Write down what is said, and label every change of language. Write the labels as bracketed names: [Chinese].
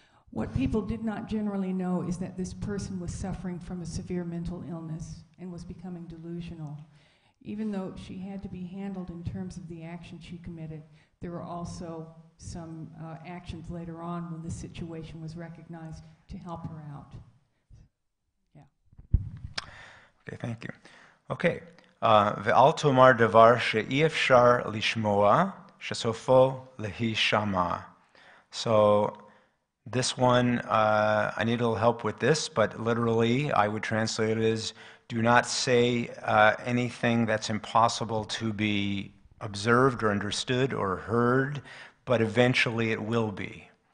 [English] What people did not generally know is that this person was suffering from a severe mental illness and was becoming delusional. Even though she had to be handled in terms of the action she committed, there were also some actions later on when the situation was recognized to help her out. Yeah. Okay, thank you. Okay. [Hebrew] ואל תאמר דבר שאי אפשר לשמוע, שסופו להישמע. [English] So this one, I need a little help with this, but literally I would translate it as, do not say anything that's impossible to be observed or understood or heard, but eventually it will be.